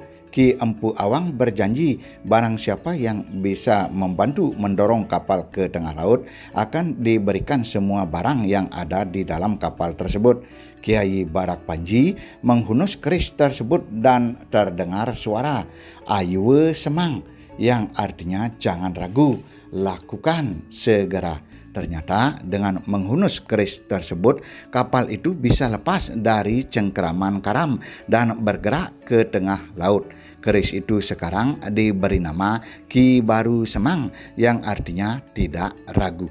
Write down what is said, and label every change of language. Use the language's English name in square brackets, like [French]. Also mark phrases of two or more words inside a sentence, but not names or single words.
[Indonesian] Ki Empu Awang berjanji barang siapa yang bisa membantu mendorong kapal ke tengah laut akan diberikan semua barang yang ada di dalam kapal tersebut. Kiai Barak Panji menghunus keris tersebut dan terdengar suara [Balinese] "Ayuwe semang" [Indonesian] yang artinya jangan ragu, lakukan segera. Ternyata dengan menghunus keris tersebut, kapal itu bisa lepas dari cengkeraman karam dan bergerak ke tengah laut. Keris itu sekarang diberi nama Ki Baru Semang yang artinya tidak ragu.